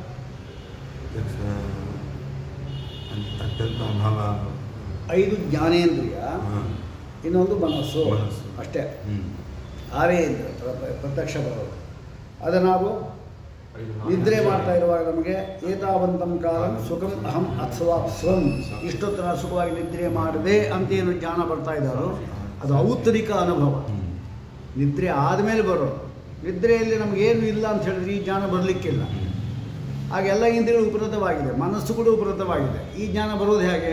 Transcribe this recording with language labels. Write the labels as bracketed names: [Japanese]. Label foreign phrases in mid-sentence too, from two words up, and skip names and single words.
[Kannada] ಐದು ಜ್ಞಾನೇಂದ್ರಿಯ, ಇನ್ನೊಂದು ಮನಸ್ಸು, ಅಷ್ಟೇ. ಆರೇ ಇಂದ್ರ ಪ್ರತ್ಯಕ್ಷ ಬರೋದು. ಅದು ನಾವು ನಿದ್ರೆ ಮಾಡ್ತಾ ಇರುವಾಗ ನಮಗೆ [Sanskrit] ಏತಾವಂತಂ ಕಾಲಂ ಸುಖಂ ಅಹಂ ಅಥ್ವಾ ಸ್ವಂ, [Kannada] ಇಷ್ಟೊತ್ತರ ಸುಖವಾಗಿ ನಿದ್ರೆ ಮಾಡಿದೆ ಅಂತೇನು ಜ್ಞಾನ ಬರ್ತಾ ಇದ್ದಾರೋ ಅದು ಔತ್ತರಿಕ ಅನುಭವ. ನಿದ್ರೆ ಆದಮೇಲೆ ಬರೋದು. ನಿದ್ರೆಯಲ್ಲಿ ನಮಗೇನು ಇಲ್ಲ ಅಂತ ಹೇಳಿದ್ರೆ ಈ ಜ್ಞಾನ ಬರಲಿಕ್ಕಿಲ್ಲ. ಹಾಗೆಲ್ಲ ಇಂದ್ರಿಯಗಳು ಉಪರತವಾಗಿದೆ, ಮನಸ್ಸು ಕೂಡ ಉಪರತವಾಗಿದೆ. ಈ ಜ್ಞಾನ ಬರೋದು ಹೇಗೆ?